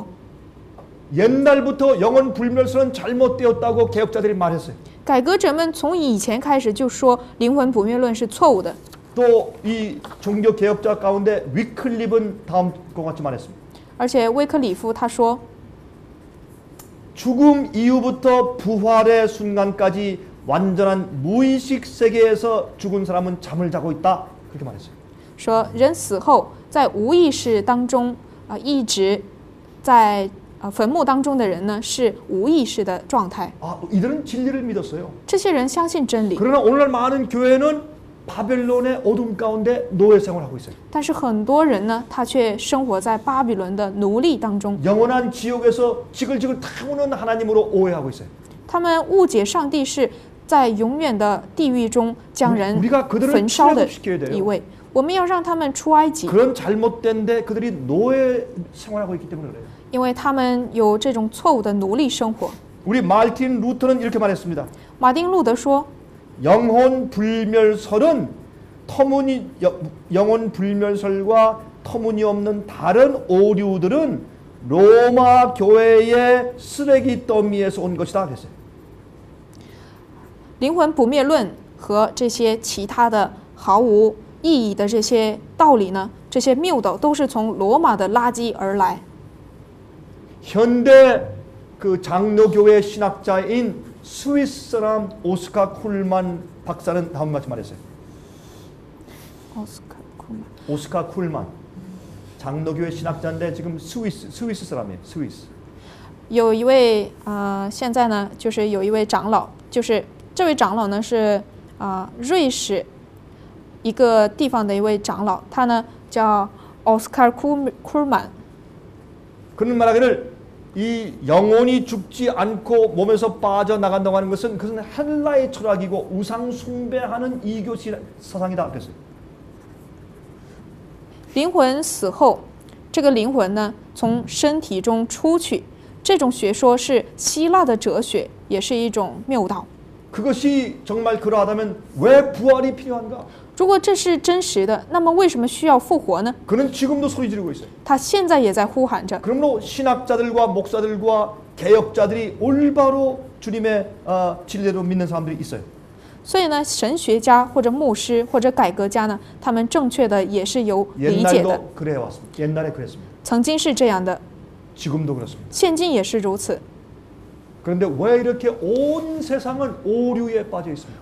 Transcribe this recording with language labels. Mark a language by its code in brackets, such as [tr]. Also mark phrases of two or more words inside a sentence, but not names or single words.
[ko] 옛날부터 영혼 불멸설은 잘못되었다고 개혁자들이 말했어요. [zh] 改革者们从以前开始就说灵魂不灭论是错误的。 [ko] 또 이 종교 개혁자 가운데 위클립은 다음과 같이 말했습니다. [zh] 而且威克里夫他说， [ko] 죽음 이후부터 부활의 순간까지 완전한 무의식 세계에서 죽은 사람은 잠을 자고 있다. 그렇게 말했어요. [zh] 说人死后在无意识当中一直在坟墓当中的人呢是无意识的状态。 [ko] 이들은 진리를 믿었어요. [zh] 这些人相信真理， [ko] 그러나 오늘날 많은 교회는 바벨론의 어둠 가운데 노예 생활하고 있어요. [zh] 但是很多人呢，他却生活在巴比伦的奴隶当中。 [ko] 영원한 지옥에서 지글지글 타오는 하나님으로 오해하고 있어요. [zh] 他们误解上帝是在永远的地狱中将人 [ko] 우리가 그들을 [zh] 焚烧的 [ko] 출애굽시켜야 돼요. [zh] 一位。我们要让他们出埃及， [ko] 그런 잘못된데 그들이 노예 생활하고 있기 때문에 그래요. [zh] 因为他们有这种错误的奴隶生活。 [ko] 우리 말틴 루터는 이렇게 말했습니다. [zh] 马丁路德说， [ko] 영혼 불멸설은 영혼 불멸설과 터무니없는 다른 오류들은 로마 교회의 쓰레기 더미에서 온 것이다 그랬어요. [zh] 灵魂不灭论和这些其他的毫无意义的这些道理呢，这些谬道都是从罗马的垃圾而来。 [ko] 현대 그 장로교회 신학자인 스위스 사람 오스카 쿨만 박사는 다음 같이 말했어요. 오스카 쿨만 장로교회 신학자인데 지금 스위스 사람이에요. 스위스. [zh] 有一位现在呢，就是有一位长老，就是这位长老呢是瑞士一个地方的一位长老，他呢叫奥斯卡库曼。 [ko] 그는 말하기를 이 영혼이 죽지 않고 몸에서 빠져나간다고 하는 것은 그것은 헬라의 철학이고 우상 숭배하는 이교 사상이다 그랬어요. [zh] 灵魂死后，这个灵魂呢从身体中出去，这种学说是希腊的哲学，也是一种谬道。 [ko] 그것이 정말 그러하다면 왜 부활이 필요한가? [zh] 如果这是真实的，那么为什么需要复活呢？ [ko] 그는 지금도 소리 지르고 있어요. [zh] 他现在也在呼喊着。 [ko] 그러므로 신학자들과 목사들과 개혁자들이 올바로 주님의 진리로 믿는 사람들이 있어요. [zh] 所以呢，神学家或者牧师或者改革家呢，他们正确的也是有理解的。 [ko] 옛날도 그래 왔습니다. 옛날에 그랬습니다. [zh] 曾经是这样的， [ko] 지금도 그렇습니다. [zh] 现今也是如此。 [ko] 그런데 왜 이렇게 온 세상은 오류에 빠져 있습니까?